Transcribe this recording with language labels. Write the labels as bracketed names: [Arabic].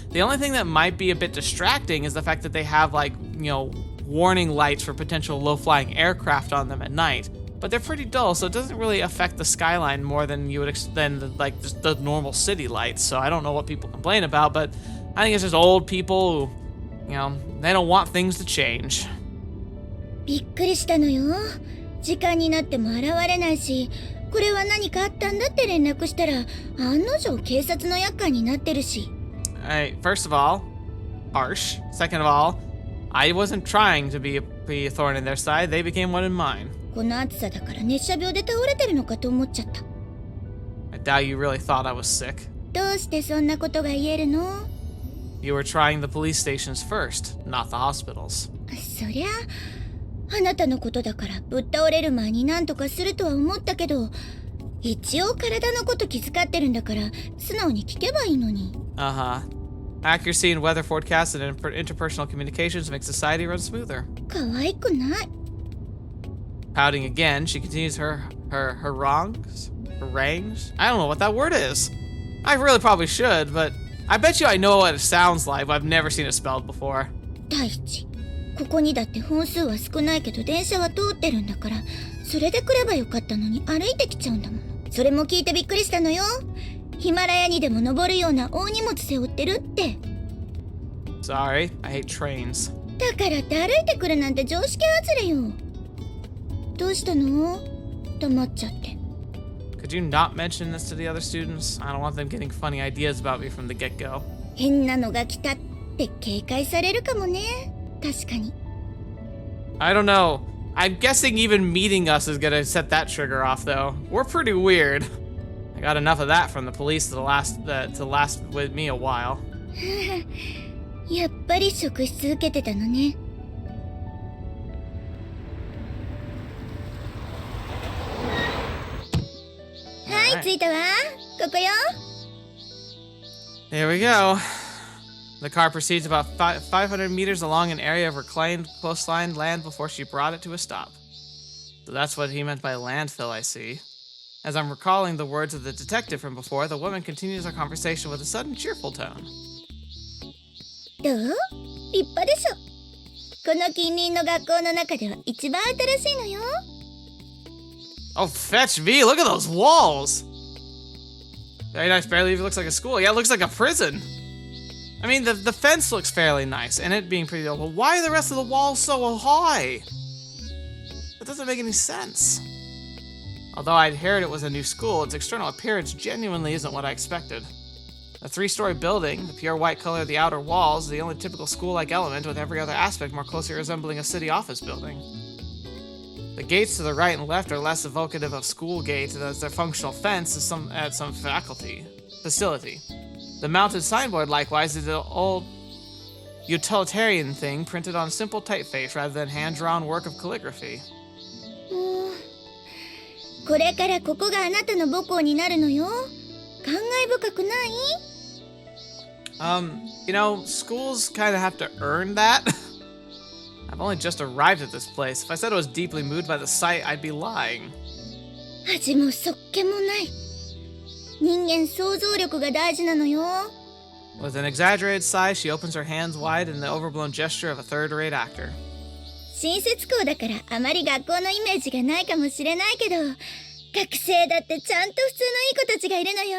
[English] The only thing that might be a bit distracting is the fact that they have, like, you know, warning lights for potential low-flying aircraft on them at night. But they're pretty dull, so it doesn't really affect the skyline more than you would like just the normal city lights. So I don't know what people complain about, but I think it's just old people who, you know, they don't want things to change. [Japanese] びっくりしたのよ。時間になっても現れないし、これは何かあったんだって連絡したら、案の定警察の厄介になってるし。 [English] First of all, harsh. Second of all, I wasn't trying to be a thorn in their side. They became one in mine. [Japanese] この暑さだから熱射病で倒れてるのかと思っちゃった。 [English] I doubt you really thought I was sick. [Japanese] どうしてそんなことが言えるの？ [English] You were trying the police stations first, not the hospitals. [Japanese] そりゃ、あなたのことだからぶっ倒れる前に何とかするとは思ったけど、一応体のこと気遣ってるんだから素直に聞けばいいのに。 [English] Accuracy in weather forecasts and interpersonal communications make society run smoother. [Japanese] 可愛くない。 [English] Pouting again, she continues her harangues? Harangues? I don't know what that word is. I really probably should, but I bet you I know what it sounds like, but I've never seen it spelled before. [Japanese] 第一、ここにだって本数は少ないけど電車は通ってるんだから、それで来ればよかったのに歩いてきちゃうんだもの。それも聞いてびっくりしたのよ。ヒマラヤにでも登るような大荷物背負ってるって。 [English] Sorry, I hate trains. [Japanese] だからって歩いてくるなんて常識外れよ。どうしたの？黙っちゃって。 [English] Could you not mention this to the other students? I don't want them getting funny ideas about me from the get-go. [Japanese] 変なのが来たって警戒されるかもね。確かに。 [English] I don't know. I'm guessing even meeting us is gonna set that trigger off, though. We're pretty weird. I got enough of that from the police to last with me a while. [Japanese] やっぱり職質受けてたのね。はい、着いたわ。ここよ。 [English] Here we go. The car proceeds about 500 meters along an area of reclaimed coastline land before she brought it to a stop. So that's what he meant by landfill, I see. As I'm recalling the words of the detective from before, the woman continues our conversation with a sudden cheerful tone. [Japanese] どう？立派でしょ。この近隣の学校の中では一番新しいのよ。 [English] Oh, fetch me! Look at those walls! Very nice, barely even looks like a school. Yeah, it looks like a prison. I mean, the fence looks fairly nice, and it being pretty old, but why are the rest of the walls so high? That doesn't make any sense. Although I'd heard it was a new school, its external appearance genuinely isn't what I expected. A 3-story building, the pure white color of the outer walls, the only typical school-like element, with every other aspect more closely resembling a city office building. The gates to the right and left are less evocative of school gates as their functional fence is at some facility. The mounted signboard, likewise, is an old utilitarian thing printed on simple typeface rather than hand-drawn work of calligraphy. [Japanese] これからここがあなたの母校になるのよ。感慨深くない？ [English] You know, schools kind of have to earn that. I've only just arrived at this place. If I said I was deeply moved by the sight, I'd be lying. [Japanese] 恥もそっけもない。人間想像力が大事なのよ。 [English] With an exaggerated sigh, she opens her hands wide in the overblown gesture of a third-rate actor. [Japanese] 新設校だからあまり学校のイメージがないかもしれないけど、学生だってちゃんと普通のいい子たちがいるのよ。